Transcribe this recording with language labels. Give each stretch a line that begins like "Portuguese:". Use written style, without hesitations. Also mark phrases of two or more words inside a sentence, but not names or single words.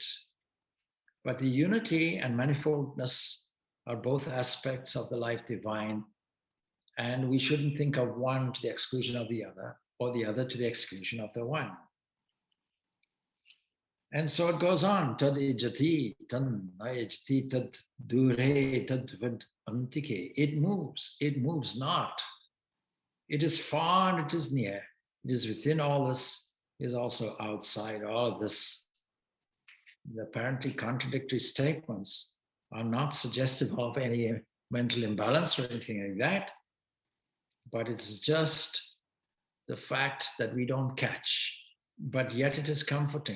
English: But the unity and manifoldness are both aspects of the life divine, and we shouldn't think of one to the exclusion of the other, or the other to the exclusion of the one. And so it goes on.
Sanskrit: तद् इजति, तन् अयजति, तद् दूरे, तद् वद् अन्तिके.
English: It moves not. It is far and it is near. It is within all this, is also outside all of this. The apparently contradictory statements are not suggestive of any mental imbalance or anything like that, but it's just the fact that we don't catch, but yet it is comforting.